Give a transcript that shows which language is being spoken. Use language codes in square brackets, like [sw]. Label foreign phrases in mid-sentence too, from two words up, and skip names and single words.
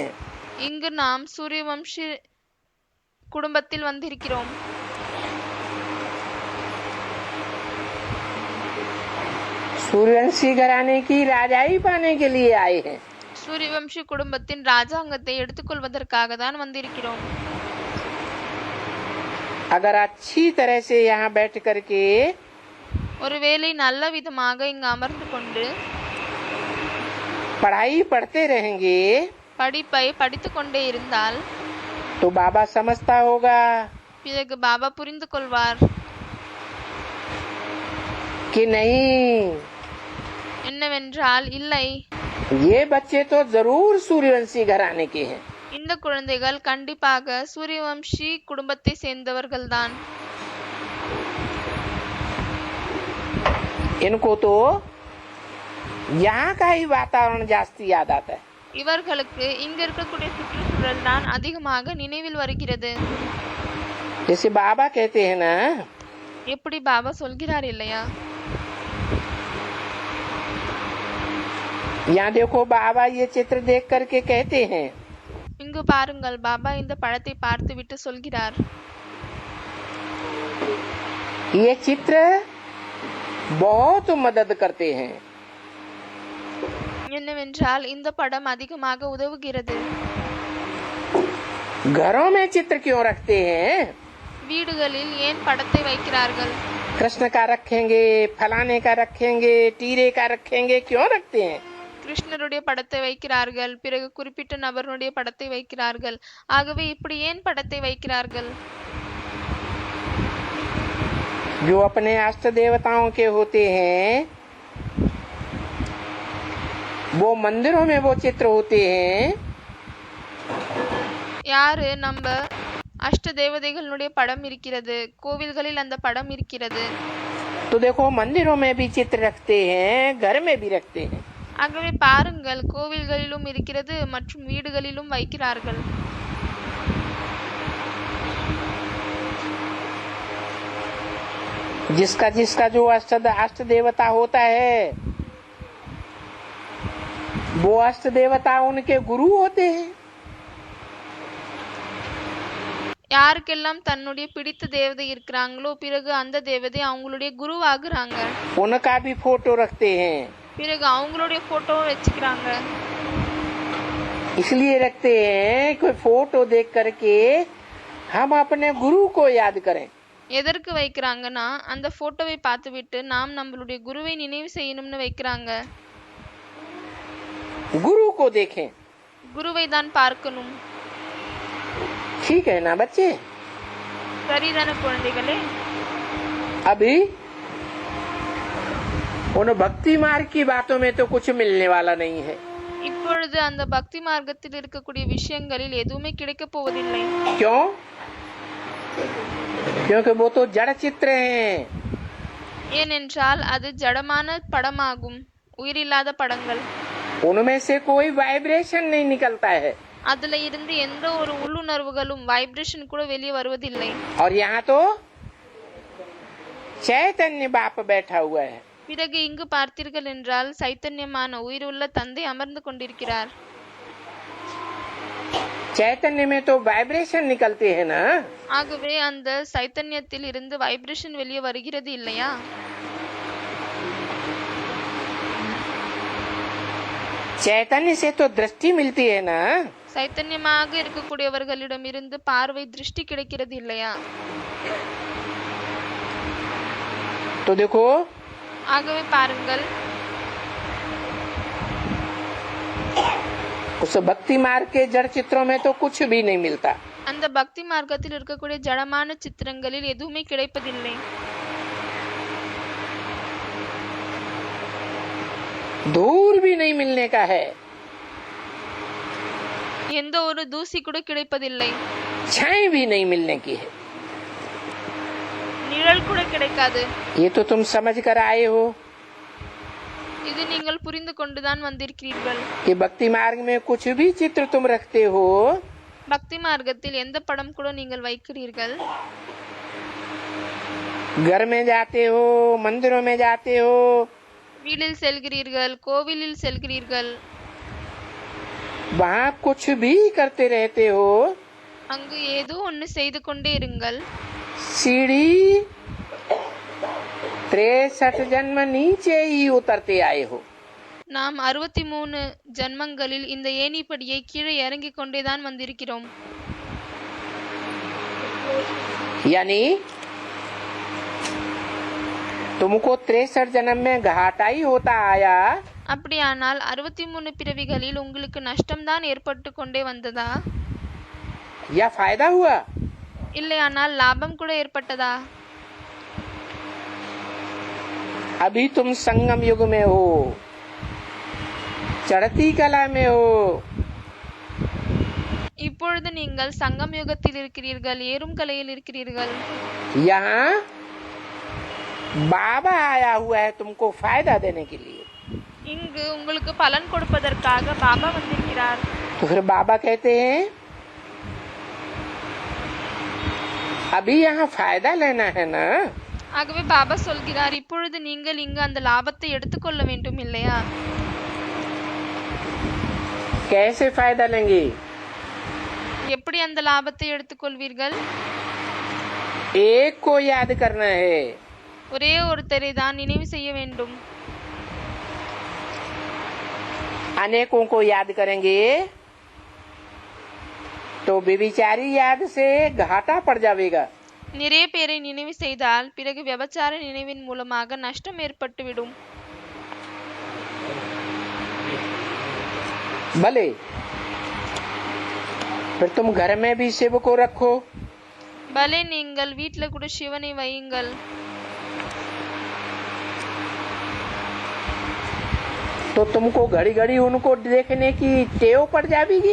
[ta] இங்கு நாம் சூரியவம்சி குடும்பத்தில் வந்திருக்கிறோம். [hi] सूर्यवंशी घराने की राजाई पाने के लिए आए हैं. [ta] சூரியவம்சி குடும்பத்தின் ராஜாங்கத்தை எடுத்துக்கொள்வதற்காக தான் வந்திருக்கிறோம். [hi] अगर अच्छी तरह से यहाँ बैठ करके [ta] ஒருவேளை நல்ல விதமாக இங்கு அமர்ந்து கொண்டு [hi] पढ़ाई पढ़ते रहेंगे [ta] படிப்பை படித்து கொண்டே இருந்தால் [hi] तो बाबा समझता होगा [ta] பிறகு பாபா புரிந்து கொள்வார் [hi] कि नहीं, [ta] என்னவென்றால் இல்லை, [hi] ये बच्चे तो जरूर सूर्यवंशी घराने के हैं. [ta] இந்த குழந்தைகள் கண்டிப்பாக சூரியவம்சி குடும்பத்தை சேர்ந்தவர்கள்தான். [hi] इनको तो यहाँ का ही वातावरण जास्ती याद आता है. [ta] இவர்களுக்கு இங்க இருக்கக்கூடிய சுற்றுச்சூழல் தான் அதிகமாக நினைவில் வருகிறது. [hi] जैसे बाबा कहते हैं ना, [ta] எப்படி பாபா சொல்கிறார் இல்லையா? [hi] यहाँ देखो बाबा ये चित्र देख करके कहते हैं, [ta] இங்கு பாருங்கள், பாபா இந்த படத்தை பார்த்துவிட்டு சொல்கிறார், [hi] ये चित्र बहुत मदद करते हैं. [ta] என்னவென்றால் இந்த படம் அதிகமாக உதவுகிறது. [hi] घरों में चित्र क्यों रखते हैं? [ta] வீடுகளில் ஏன் படத்தை வைக்கிறார்கள்? [hi] कृष्ण का रखेंगे, फलाने का रखेंगे, टीरे का रखेंगे, क्यों रखते हैं? [ta] கிருஷ்ணருடைய படத்தை வைக்கிறார்கள், பிறகு குறிப்பிட்ட நபருடைய படத்தை வைக்கிறார்கள். ஆகவே இப்படி ஏன் படத்தை வைக்கிறார்கள்? [hi] जो अपने अष्ट देवताओं के होते हैं वो मंदिरों में वो चित्र होते हैं. [ta] யாரு? நம்ம அஷ்ட தேவதைகளுடைய படம் இருக்கிறது, கோவில்களில் அந்த படம் இருக்கிறது. [hi] तो देखो मंदिरों में भी चित्र रखते हैं, घर में भी रखते हैं. [ta] ஆகவே பாருங்கள், கோவில்களிலும் இருக்கிறது மற்றும் வீடுகளிலும் வைக்கிறார்கள். [hi] जिसका जिसका जो अष्ट देवता होता है वो अष्ट देवता उनके गुरु होते हैं. [ta] யாருக்கெல்லாம் தன்னுடைய பிடித்த தேவதை இருக்கிறாங்களோ பிறகு அந்த தேவதை அவங்களுடைய குருவாகுறாங்க. [hi] उनका भी फोटो रखते हैं. [ta] பிறகு அவங்களுடைய போட்டோவும் வச்சுக்கிறாங்க. [hi] इसलिए रखते हैं कोई फोटो देख करके हम अपने गुरु को याद करें. [ta] எதற்கு வைக்கிறாங்கன்னா அந்த போட்டோவை பார்த்துவிட்டு நாம் நம்மளுடைய குருவை நினைவு செய்யணும்னு வைக்கிறாங்க. [hi] गुरु को देखें. [ta] குருவை தான் பார்க்கணும். [hi] ठीक है ना बच्चे? [ta] சரிதான குழந்தைகளே? [hi] अभी उन भक्ति मार्ग की बातों में तो कुछ मिलने वाला नहीं है। [ta] இப்பொழுது அந்த பக்தி மார்க்கத்தில் இருக்கக்கூடிய விஷயங்களில் எதுவுமே கிடைக்க போவதில்லை. [hi] क्यों? क्योंकि वो तो जड़ चित्र हैं। [ta] ஏனென்றால் அது ஜடமான படமாகும், உயிரில்லாத படங்கள். [hi] उनमें से कोई वाइब्रेशन नहीं निकलता है। [ta] அதுல இருந்து எந்த ஒரு உள்ளுணர்வுகளும் வைப்ரேஷன் கூட வெளியே வருவதில்லை. [hi] और यहाँ तो चैतन्य बाप बैठा हुआ है। [ta] பிறகு இங்கு பார்த்தீர்கள் என்றால் சைத்தன்யமான உயிருள்ள தந்தை அமர்ந்து கொண்டிருக்கிறார். [hi] चैतन्य में तो वाइब्रेशन निकलते हैं ना। [ta] ஆகவே அந்த சைத்தன்யத்தில் இருந்து வைப்ரேஷன் வெளியே வருகிறது இல்லையா? [hi] चैतन्य से तो दृष्टि मिलती है ना। [ta] சைத்தன்யமாக இருக்கக்கூடியவர்களிடம் இருந்து பார்வை திருஷ்டி கிடைக்கிறது இல்லையா? [hi] तो देखो, [ta] ஆகவே பாருங்கள், [hi] उस भक्ति मार्ग के जड़ चित्रों में तो कुछ भी नहीं मिलता। [ta] அந்த பக்தி மார்க்கத்தில் இருக்கக்கூடிய ஜடமான சித்திரங்களில் எதுவுமே கிடைப்பதில்லை. [hi] धूल भी नहीं मिलने का है। [ta] எந்த ஒரு தூசி கூட கிடைப்பதில்லை. [hi] छाई भी नहीं मिलने की है। [ta] நிழல் கூட கிடைக்காது. [hi] ये तो तुम समझ कर आए हो [ta] இது நீங்கள் புரிந்து கொண்டுதான் வந்திருக்கிறீர்கள். [hi] कि भक्ति मार्ग में कुछ भी चित्र तुम रखते हो, [ta] பக்தி மார்க்கத்தில் எந்த படம் கூட நீங்கள் வைக்கிறீர்கள், [hi] घर में जाते हो, मंदिरों में जाते हो, [ta] வீட்டில் செல்கிறீர்கள், கோவிலில் செல்கிறீர்கள், [hi] वहाँ कुछ भी करते रहते हो, [ta] அங்கு ஏதோ ஒன்று செய்து கொண்டே இருங்கள். [hi] सीढ़ी 63 जन्म नीचे ही उतरते आए हो। [ta] நாம் 63 ஜன்மங்களில் இந்த ஏணிப்படியை கீழே இறங்கிக் கொண்டேதான் வந்திருக்கிறோம். [hi] यानी तुमको 63 जन्म में घाटा ही होता आया। [ta] அப்படியானால் 63 பிறவிகளில் உங்களுக்கு நஷ்டம்தான் ஏற்பட்டு கொண்டே வந்ததா, [hi] या फायदा हुआ? [ta] இல்லையானால் லாபம் கூட ஏற்பட்டதா? [hi] अभी तुम संगम युग में हो, चढ़ती कला में हो। [ta] இப்பொழுது நீங்கள் சங்கம் யுகத்தில் இருக்கிறீர்கள், ஏறும் கலையில் இருக்கிறீர்கள். [hi] यहाँ बाबा आया हुआ है तुमको फायदा देने के लिए। [ta] இங்கு உங்களுக்கு பலன் கொடுப்பதற்காக பாபா வந்திருக்கிறார். [hi] तो फिर बाबा कहते हैं अभी यहाँ फायदा लेना है ना। [ta] ஆகவே பாபா சொல்கிறார், இப்பொழுது நீங்கள் இங்கு அந்த லாபத்தை எடுத்துக்கொள்ள வேண்டும் இல்லையா? [hi] कैसे फायदा लेंगे? [ta] எப்படி அந்த லாபத்தை எடுத்துக்கொள்வீர்கள்? [hi] एक को याद करना है। [ta] ஒரே ஒருத்தரை தான் நினைவு செய்ய வேண்டும். [hi] अनेकों को याद करेंगे तो व्यभिचारी याद से घाटा पड़ जाएगा। [ta] நிறைய பேரை நினைவு செய்தால் பிறகு விபச்சார நினைவின் மூலமாக நஷ்டம் ஏற்பட்டுவிடும். [hi] भले फिर तुम घर में भी शिव को रखो, [ta] பலே நீங்கள் வீட்ல கூட சிவனை வையுங்கள். [hi] तो तुमको घड़ी घड़ी उनको देखने की टेव पड़ जाएगी।